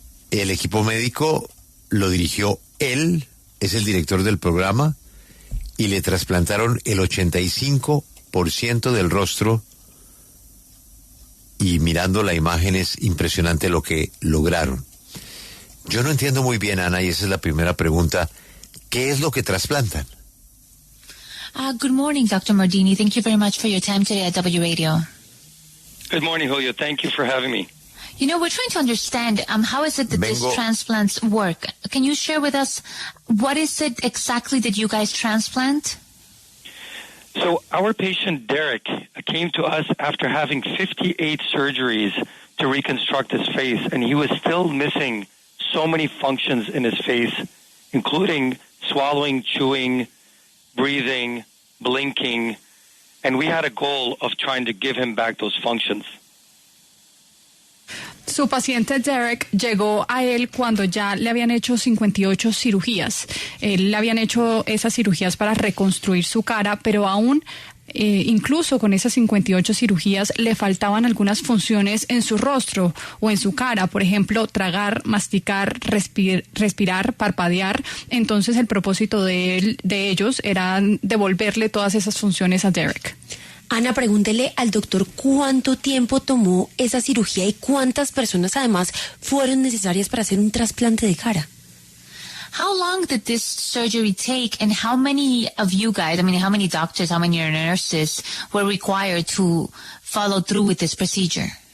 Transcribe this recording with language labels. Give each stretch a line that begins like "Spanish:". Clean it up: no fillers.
Spanish: El equipo médico lo dirigió él, es el director del programa, y le trasplantaron el 85% del rostro, y mirando la imagen es impresionante lo que lograron. Yo no entiendo muy bien, Ana, y esa es la primera pregunta. ¿Qué es lo que trasplantan?
English: Good morning, Dr. Mardini. Thank you very much for your time today at W Radio. Good morning, Julio. Thank you for having me. You know, we're trying to understand how is it that these transplants work. Can you share with us what is it exactly that you guys transplant? So our patient, Derek, came to us after having 58 surgeries to reconstruct his face, and he was still missing so many functions in his face, including swallowing, chewing, breathing, blinking, and we had a goal of trying to give him back those functions.
Spanish: Su paciente Derek llegó a él cuando ya le habían hecho 58 cirugías. Le habían hecho esas cirugías para reconstruir su cara, pero aún, incluso con esas 58 cirugías, le faltaban algunas funciones en su rostro o en su cara. Por ejemplo, tragar, masticar, respirar, parpadear. Entonces, el propósito de ellos era devolverle todas esas funciones a Derek. Ana, pregúntele al doctor cuánto tiempo tomó esa cirugía y cuántas personas además fueron necesarias para hacer un trasplante de cara.
English: How long did this surgery take, and how many of you guys, how many doctors, how many nurses were required to follow through with this procedure?